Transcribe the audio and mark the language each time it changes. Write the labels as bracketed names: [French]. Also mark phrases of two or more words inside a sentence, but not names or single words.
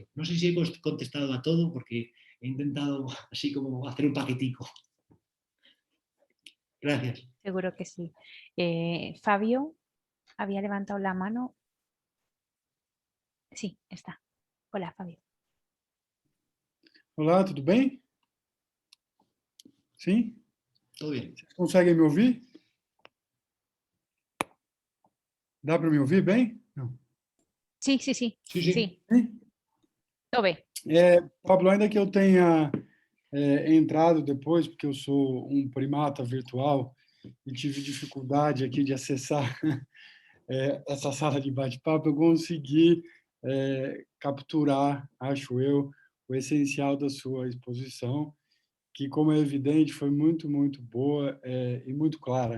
[Spanish] No sé si he contestado a todo porque he intentado así como hacer un paquetico. Gracias. Seguro que sí. Fabio había levantado la mano. Sí, está. Hola, Fabio. [Portuguese] Olá, tudo bem? Sim? [Spanish] Todo bien. [Portuguese] Vocês conseguem me ouvir? Dá para me ouvir bem? Não. [Spanish] Sí, sí, sí. Sí, sí. Sí, [Portuguese] Sim? [Spanish] lo ve. Pablo, [Portuguese] ainda que eu tenha entrado depois, porque eu sou um primata virtual e tive dificuldade aqui de acessar essa sala de bate-papo, eu consegui capturar, acho eu, o essencial da sua exposição, que, como é evidente, foi muito, muito boa e muito clara.